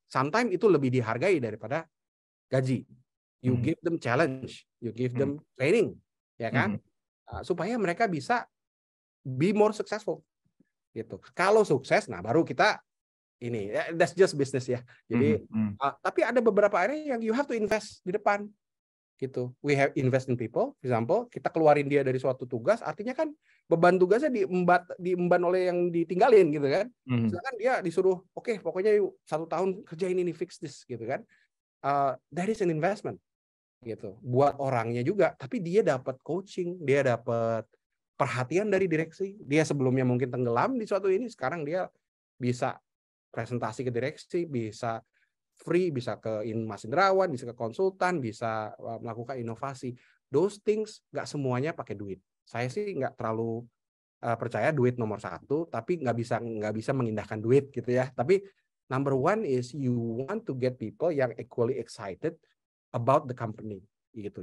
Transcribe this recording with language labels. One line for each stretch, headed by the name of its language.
Indonesian: Sometimes itu lebih dihargai daripada gaji.
English: You give them challenge, you give them training,
Indonesian: ya kan? Supaya mereka bisa
English: be more successful.
Indonesian: Gitu. Kalau sukses, nah baru kita ini,
English: that's just business
Indonesian: ya. Jadi, tapi ada beberapa area yang
English: you have to invest
Indonesian: di depan. Gitu.
English: We have invest in people, for example,
Indonesian: kita keluarin dia dari suatu tugas, artinya kan beban tugasnya diemban oleh yang ditinggalin gitu kan. Sedangkan dia disuruh, oke, pokoknya 1 tahun kerjain ini,
English: fix this
Indonesian: gitu kan.
English: That is an investment.
Indonesian: Gitu. Buat orangnya juga, tapi dia dapat coaching, dia dapat perhatian dari direksi. Dia sebelumnya mungkin tenggelam di suatu ini, sekarang dia bisa presentasi ke direksi, bisa free, bisa ke Mas Indrawan, bisa ke konsultan, bisa melakukan inovasi.
English: Those things
Indonesian: nggak semuanya pakai duit. Saya sih nggak terlalu percaya duit nomor 1, tapi nggak bisa mengindahkan duit gitu ya.
English: Tapi number one is you want to get people
Indonesian: yang
English: equally excited about the company
Indonesian: gitu.